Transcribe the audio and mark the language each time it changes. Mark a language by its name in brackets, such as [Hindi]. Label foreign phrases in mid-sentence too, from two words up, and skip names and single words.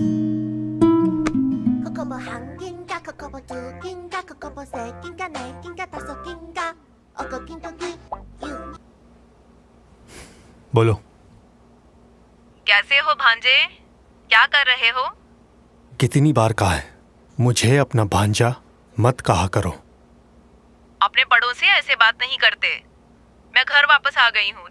[Hindi] 코코보 한 긴가 코코보 두 긴가 코코보 세 긴가 네 긴가 다섯 긴가 어거 긴가 유 बोलो। कैसे हो भांजे? क्या कर रहे हो? कितनी बार कहा है मुझे अपना भांजा मत कहा करो। अपने बड़ों से ऐसे बात नहीं करते। मैं घर वापस आ गई हूँ।